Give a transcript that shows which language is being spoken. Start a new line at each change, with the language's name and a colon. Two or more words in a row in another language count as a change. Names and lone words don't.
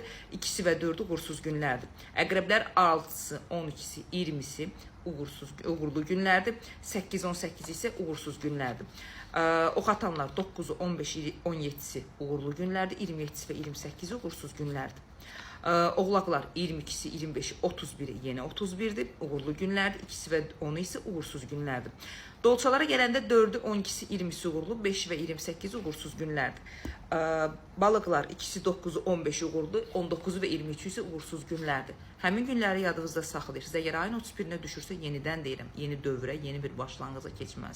Azerbaijani: 2-si və 4-ü uğursuz günlərdir. Əqrəblər 6-sı, 12-si, 20-si uğurlu günlərdir. 8-18 isə uğursuz günlərdir. Ox atanlar 9-u, 15-i, 17-si uğurlu günlərdir. 27-si və 28-i uğursuz günlərdir. Oğlaqlar 22-si, 25-i, 31-i yenə 31-dir. Uğurlu günlərdir. 2-si və 10-u isə uğursuz günlərdir. Dolçalara gələndə 4-ü, 12-si, 20-si uğurlu, 5-i və 28-i uğursuz günlərdir. Balıqlar 2-si, 9-u, 15-i uğurlu, 19-u və 23-ü isə uğursuz günlərdir. Həmin günləri yadınızda saxlayırsınız. Əgər ayın 31-nə düşürsə, yenidən deyirəm, yeni dövrə, yeni bir başlanğıca keçməz.